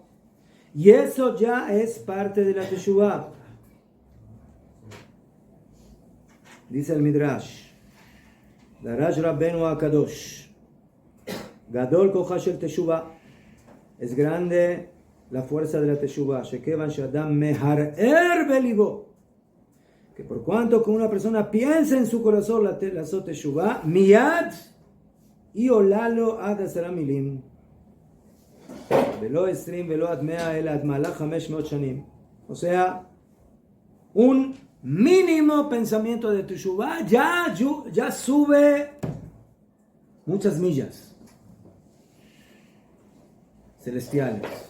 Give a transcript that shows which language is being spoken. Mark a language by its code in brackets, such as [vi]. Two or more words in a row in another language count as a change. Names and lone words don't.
[es] Y eso ya es parte de la Teshuvah. Dice el Midrash. [he] דרש רבינו הקדוש. גדול כוחה של תשובה. [es] Es grande la fuerza de la Teshuvah. [he] שכיון שאדם מהרהר בלבו. [es] Que por cuanto que una persona piensa en su corazón la Teshuvah, [he] מיד עולה לו עד 10 מילין. [es] O sea, un mínimo pensamiento de Teshuvah ya sube muchas millas celestiales.